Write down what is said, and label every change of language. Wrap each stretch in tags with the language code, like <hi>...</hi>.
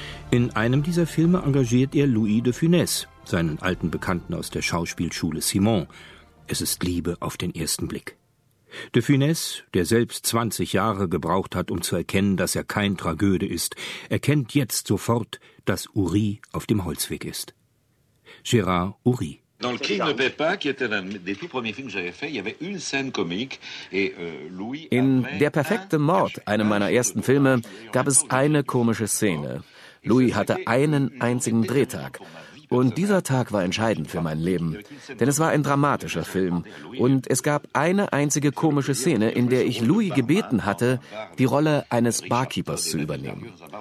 <de>In einem dieser Filme engagiert er Louis de Funès, seinen alten Bekannten aus der Schauspielschule Simon. Es ist Liebe auf den ersten Blick. De Funesse, der selbst 20 Jahre gebraucht hat, um zu erkennen, dass er kein Tragöde ist, erkennt jetzt sofort, dass Uri auf dem Holzweg ist. Gérard Uri.</de> <fr>Dans le King ne paie pas, qui était un des tout premiers films que j'avais fait, il y avait une scène comique et Louis.</fr> <de>In Der perfekte Mord, einem meiner ersten Filme, gab es eine komische Szene. Louis hatte einen einzigen Drehtag. Und dieser Tag war entscheidend für mein Leben, denn es war ein dramatischer Film. Und es gab eine einzige komische Szene, in der ich Louis gebeten hatte, die Rolle eines Barkeepers zu übernehmen.</de>